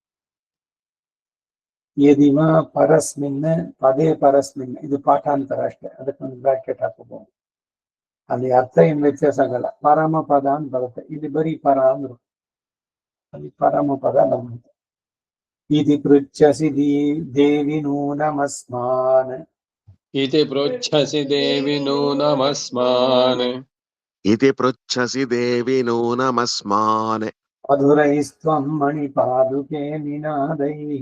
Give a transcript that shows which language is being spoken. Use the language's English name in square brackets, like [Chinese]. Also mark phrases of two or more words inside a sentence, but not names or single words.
[Sanskrit] ಯದಿವ ಪರಸ್ಮಿನ್ ಪದೇ ಪರಸ್ಮಿನ್ [Kannada] ಇದು ಪಾಠಾಂತರ ಅಷ್ಟೇ, ಅದಕ್ಕೊಂದು ಬ್ರಾಕೆಟ್ ಹಾಕಬಹುದು. ಅಲ್ಲಿ ಅರ್ಥ ಏನ್ ವ್ಯತ್ಯಾಸ ಆಗಲ್ಲ. ಪರಮ ಪದ ಅಂತ ಬರುತ್ತೆ, ಇಲ್ಲಿ ಬರೀ ಪರ ಅಂದ್ರು, ಅಲ್ಲಿ ಪರಮ ಪದ ಬಂದಿದೆ. [Sanskrit] इति पृच्छसि देवि नूनमस्मान् इति पृच्छसि देवि नूनमस्मान् इति पृच्छसि देवि नूनमस्मान् मधुरैस्त्वं मणिपादुके निनादैः